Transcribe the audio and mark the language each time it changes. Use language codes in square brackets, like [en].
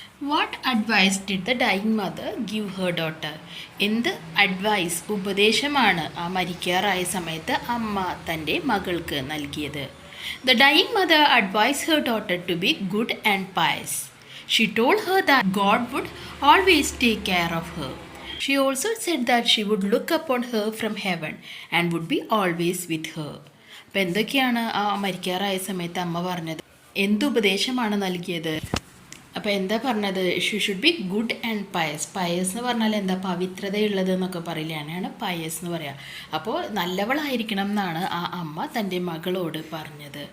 [en] What advice did the dying mother give her daughter? [ml] എന്ത് advice, ഉപദേശമാണ് ആ മരിക്കാറായ സമയത്ത് അമ്മ തൻ്റെ മകൾക്ക് നൽകിയത്? [en] The dying mother advice her daughter to be good and pious. She told her that God would always take care of her. She also said that she would look upon her from heaven and would be always with her. [ml] അപ്പോൾ എന്തൊക്കെയാണ് ആ മരിക്കാറായ സമയത്ത് അമ്മ പറഞ്ഞത്? എന്ത് ഉപദേശമാണ് നൽകിയത്? അപ്പോൾ എന്താ പറഞ്ഞത്? [en] She should be good and pious. [ml] Pius എന്ന് പറഞ്ഞാൽ എന്താ? പവിത്രതയുള്ളത് എന്നൊക്കെ പറയില്ല, അങ്ങനെയാണ് പയസ് എന്ന് പറയുക. അപ്പോൾ നല്ലവളായിരിക്കണം എന്നാണ് ആ അമ്മ തൻ്റെ മകളോട് പറഞ്ഞത്.